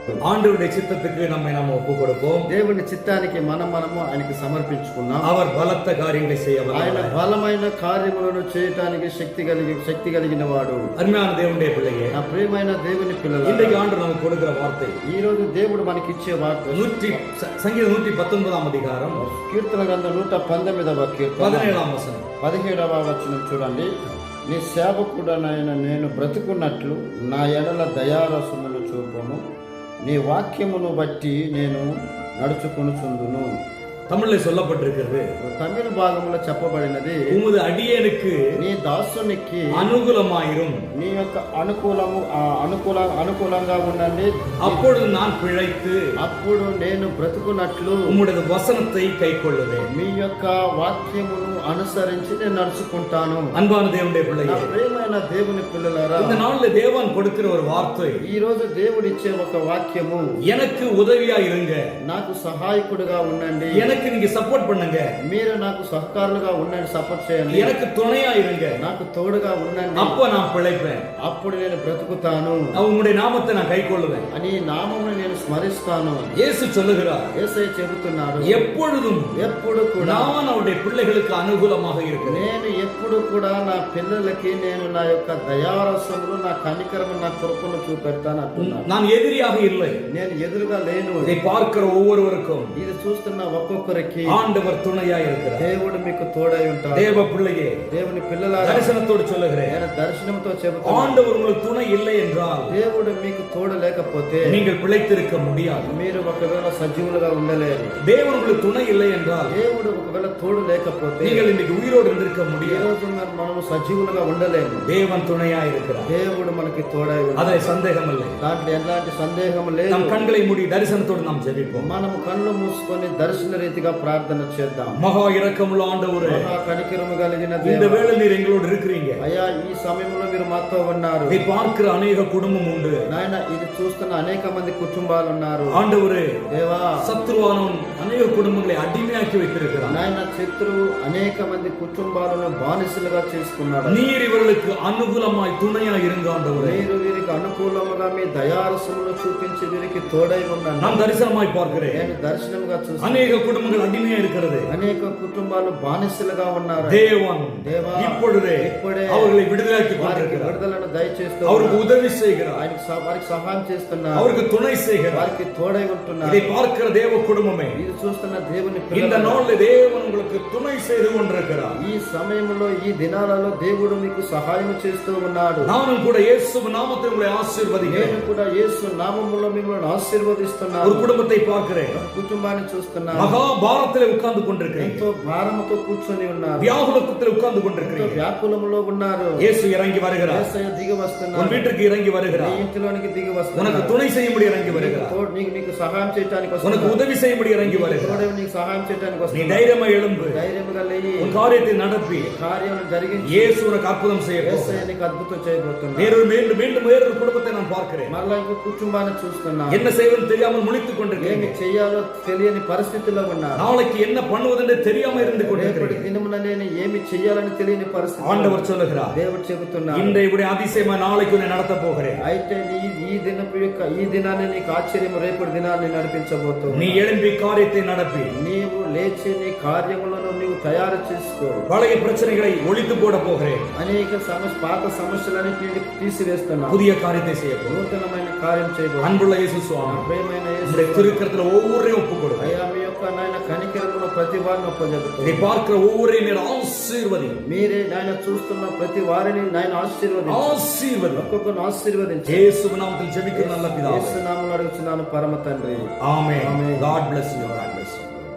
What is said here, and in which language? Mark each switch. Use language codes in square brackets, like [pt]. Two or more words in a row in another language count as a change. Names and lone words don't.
[ta] ஆண்டவருடைய சித்தத்துக்கு நம்ம ஒப்பு கொடுப்போம். [te] దేవుని చిత్తానికి మనము ఆయనకి సమర్పించుకున్నాం. [ta] அவர் பலத்த காரியங்களை செய்ய [te] ఆయన బలమైన కార్యములను చేయడానికి శక్తి కలిగిన వాడు. [ta] அருமையான தேவனுடைய பிள்ளையே, [te] నా ప్రియమైన దేవుని పిల్లలు, [ta] இன்றைக்கு ஆண்டவர் நமக்கு கொடுக்கிற வார்த்தை, [te] ఈ రోజు దేవుడు మనకి ఇచ్చే వార్త సంగీతం 119వ అధికారం కీర్తన గ్రంథం 119వ కీర్తన 17వ వచనం. 17వ వచనం చూడండి. నీ సేవకుడనైన నేను బ్రతుకున్నట్లు నా ఎడల దయారసములు చూపుము, నీ వాక్యమును బట్టి నేను నడుచుకొనుచుందును. [ta] தமிழ்ல சொல்லப்பட்டிருக்கிறது, [te] தமிழ் భాగంలో చెప్పబడినది, [ta] உமது அடியேனுக்கு [te] నీ దాసునికి అనుకూలమాయిரும், నీ యొక్క అనుకూలంగా ఉండండి, [ta] அப்பொழுது நான் பிழைத்து [te] అప్పుడు నేను బ్రతుకున్నట్లు [ta] உம்முடைய வசனத்தை கைக்கொள்ளுவேன். [te] మీ యొక్క వాక్యమును అనుసరించి నేను నడుచుకుంటాను. [ta] அன்பான தேவனுடைய பிள்ளையே, [te] ప్రియమైన దేవుని పిల్లలారా, [ta] இந்த நாள்ல தேவன் கொடுக்கிற ஒரு வார்த்தை, [te] ఈ రోజు దేవుడు ఇచ్చే ఒక వాక్యము, [ta] எனக்கு உதவியா இருங்க, [te] నాకు సహాయకుడిగా ఉండండి, [ta] எனக்கு நீங்க சப்போர்ட் பண்ணுங்க, [te] మీరు నాకు సహకారులుగా ఉండండి, సపోర్ట్ చేయండి, [ta] எனக்கு துணையா இருங்க, [te] నాకు తోడుగా ఉండండి, [ta] அப்ப நான் பிழைப்பேன், [te] అప్పుడు నేను బ్రతుకుతాను, [ta] உங்களுடைய நாமத்தை நான் கைக்கொள்ளுவேன் [te] అని నామమును నేను స్మరిస్తాను. [ta] இயேசு சொல்லுகிறார், [te] యేసయ్య చెబుతున్నాడు, [ta] எப்பொழுதும் [te] ఎప్పుడు కూడా [ta] நான் அவருடைய பிள்ளைகளுக்கு అనుకూలமாக இருக்கிறேன். [te] నేను ఎప్పుడు కూడా నా పిల్లలకి నేను నా యొక్క దయారసములు, నా కనికరము, నా కృపను చూపెడతాను అంటున్నాను. [ta] நான் எதிரியாக இல்லை, [te] నేను ఎదురుగా లేను. [ta] இதை பார்க்கிற ஒவ்வொருவருக்கும் [te] ఇది చూస్తున్న ఒక్కొక్కరికి [ta] ஆண்டவர் துணையா இருக்கிறார். [te] దేవుడు మీకు తోడై ఉంటాడు. [ta] தேவ பிள்ளையே, [te] దేవుని పిల్లలారా, [ta] தரிசனத்தோடு சொல்லுகிறேன், [te] నేను దర్శనంతో చెబుతాను, [ta] ஆண்டவர் உங்களுக்கு துணை இல்லை என்றால் [te] దేవుడు మీకు తోడు లేకపోతే [ta] நீங்கள் பிழைத்திருக்க முடியாது. [te] మీరు ఒకవేళ సజీవులుగా ఉండలేరు. [ta] தேவன் உங்களுக்கு துணை இல்லை என்றால் [te] దేవుడు ఒకవేళ తోడు లేకపోతే [ta] நீங்கள் இன்னைக்கு உயிரோடு இருந்திருக்க [te] ఈ [ta] முடியாது. [te] రోజు మనము సజీవులుగా ఉండలేము. [ta] தேவன் துணையா இருக்கிறார், [te] దేవుడు మనకి తోడై ఉన్నాడు. [ta] அதில் சந்தேகம் இல்லை. [te] దాంట్లో ఎలాంటి సందేహం లేదు. [ta] நம் கண்களை மூடி தரிசனத்தோடு நாம் ஜெபிப்போம். [te] మనము కళ్ళు మూసుకొని దర్శన రీతిగా ప్రార్థన చేద్దాం. [ta] மகா இரக்கமுள்ள ஆண்டவரே, [te] మహా కనికరము కలిగిన [ta] இந்த [te] దేవుడు, [ta] வேளை நீர் எங்களோடு இருக்கிறீங்க. [te] అయ్యా ఈ సమయంలో మీరు మాతో ఉన్నారు. [ta] இதை பார்க்கிற அநேக குடும்பம் உண்டு. [te] నాయన ఇది చూస్తున్న అనేక మంది కుటుంబాలు ఉన్నారు. [ta] ஆண்டவரே, [te] దేవా, [ta] சத்ருவானவன் அநேக குடும்பங்களை அடிமையாக்கி வைத்திருக்கிறான். [te] నాయన శత్రువు అనేక మంది కుటుంబాలను బానిసలుగా చేసుకున్నాడు. [ta] நீர் இவர்களுக்கு அனுகூலமாய் துணையா இருங்க ஆண்டவரே. [te] మీరు వీరికి అనుకూలముగా మీ దయారసమును చూపించి వీరికి తోడై ఉండండి. [ta] நான் தரிசனமாய் பார்க்கிறேன், [te] నేను దర్శనంగా చూస్తాను. [ta] அநேக குடும்பங்கள் அடிமையா இருக்கிறது. [te] అనేక కుటుంబాలు బానిసలుగా ఉన్నారు. [ta] தேவன் [te] దేవా, [ta] இப்பொழுதே [te] ఇప్పుడే [ta] அவர்களை விடுதலாக்கி [te] వారికి [ta] கொண்டிருக்கிறார். [te] విడుదలను దయచేస్తూ [ta] அவருக்கு உதவி செய்கிறார், [te] వారికి సహాయం చేస్తున్నారు, [ta] அவருக்கு துணை செய்கிறார். [te] వారికి తోడై ఉంటున్నారు. [ta] இதை பார்க்கிற தேவ குடும்பமே, [te] ఇది చూస్తున్న దేవుని [ta] இந்த [te] పిల్లలు, [ta] நாளில் தேவன் உங்களுக்கு துணை செய்து கொண்டிருக்கிறார். [te] ఈ సమయంలో ఈ దినాలలో దేవుడు మీకు సహాయం చేస్తూ ఉన్నాడు. [ta] நானும் கூட இயேசு நாமத்தை உங்களை ஆசீர்வதிக்கிறேன். [te] నేను కూడా యేసు నామములో మిమ్మల్ని ఆశీర్వదిస్తున్నాను. [ta] ஒரு குடும்பத்தை பார்க்கிறேன், [te] కుటుంబాన్ని చూస్తున్నాను. [ta] மகா பாரத்திலே உட்கார்ந்து கொண்டிருக்கிறேன், [te] ఎంతో భారముతో కూర్చొని ఉన్నారు. [ta] வியாகுலத்தில் உட்கார்ந்து [te] ఎంతో [ta] கொண்டிருக்கிறேன். [te] వ్యాకులములో ఉన్నారు. [ta] இயேசு இறங்கி வருகிறார், [te] యేసయ్య దిగి [ta] உன் [te] వస్తున్నారు. [ta] வீட்டுக்கு இறங்கி [te] నీ [ta] வருகிறார், [te] ఇంటిలోనికి దిగి [ta] உனக்கு [te] వస్తున్నారు. [ta] துணை செய்யும்படி இறங்கி வருகிறார், [te] నీకు సహాయం చేయడానికి [ta] உனக்கு [te] వస్తున్నారు. [ta] உதவி செய்யும்படி இறங்கி வருகிறார். [te] తోడై నీకు సహాయం చేయడానికి [ta] நீ [te] వస్తున్నారు. [ta] தைரியமா எழும்பு, [te] ధైర్యముగా లేయి, [ta] உன் காரியத்தை நடப்பி, [te] కార్యం జరిగించి [ta] இயேசு உனக்கு அற்புதம் செய்ய [te] యేసయ్య నీకు అద్భుతం చేయబోతున్నాడు. [ta] மீண்டும் மீண்டும் வேறொரு குடும்பத்தை நான் பார்க்கிறேன். [te] మరలా ఇంకో కుటుంబాన్ని చూస్తున్నాను. [ta] என்ன செய்வது தெரியாமல் முழித்துக் [te] ఏమి [ta] கொண்டிருக்கிறேன், [te] చెయ్యాలో తెలియని పరిస్థితిలో ఉన్నారు. [ta] நாளைக்கு என்ன பண்ணுவதென்று தெரியாம இருந்து [te] రేపటి [ta] கொண்டிருக்கிறேன். [te] దినమున నేను ఏమి చెయ్యాలని తెలియని పరిస్థితి. [ta] ஆண்டவர் சொல்லுகிறார், [te] దేవుడు చెబుతున్నాడు, [ta] இன்றைய அதிசயமா நாளைக்கு உன்னை நடத்த போகிறேன். [te] అయితే ఈ దినాన్ని నీకు ఆశ్చర్యం, రేపటి దినాన్ని నడిపించబోతున్నావు. [ta] நீ எழும்பி காரியத்தை நடப்பி, [te] నీవు లేచి నీ కార్యములను నీవు తయారు చేసుకో. [ta] பழைய பிரச்சனைகளை ஒழித்து போட போகிறேன். [te] అనేక పాత సమస్యలన్నింటినీ తీసివేస్తున్నావు. [ta] புதிய காரியத்தை செய்ய போகிறேன். [te] నూతనమైన కార్యం చేయబోతున్నావు. [ta] அன்புள்ள இயேசு சுவாமி, [te] ప్రియమైన యేసు, [ta] உம்முடைய திருக்கரத்துல ஒவ்வொருவரையும் ஒப்புக் கொடு. [te] అయ్యా మీ యొక్క నాయన కనికరమును ప్రతి వారిని ఒప్పజెబుతూ, [ta] இதை பார்க்கிற ஒவ்வொருவரையும் நீர் ஆசீர்வதி, [te] మీరే నాయన చూస్తున్న ప్రతి వారిని నాయన [ta] ஆசீர்வதி. [te] ఒక్కొక్కరిని ఆశీర్వదించి [ta] இயேசு நாமத்தில் ஜெபிக்கிற நல்ல பிதாவே, [te] యేసు నామములో అడుగుచున్నాను పరమ తండ్రి. [ta] ஆமென். ஆமென். [en] God bless you. God bless you.